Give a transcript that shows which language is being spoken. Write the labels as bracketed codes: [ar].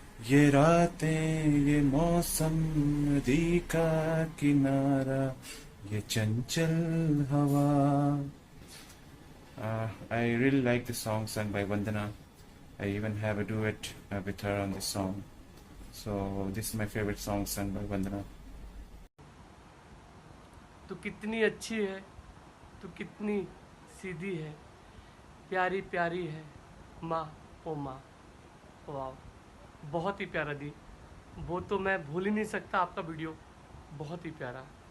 [hi] ये रातें, ये मौसम, नदी का किनारा, ये चंचल हवा. [en] I really like the song sung by Vandana. I even have a duet with her on this song. So this is my favorite song sung by Vandana. [hi] तू कितनी अच्छी है, तू कितनी सीधी है, प्यारी प्यारी है माँ ओ माँ। वाह, बहुत ही प्यारा दी, वो तो मैं भूल ही नहीं सकता। आपका वीडियो बहुत ही प्यारा।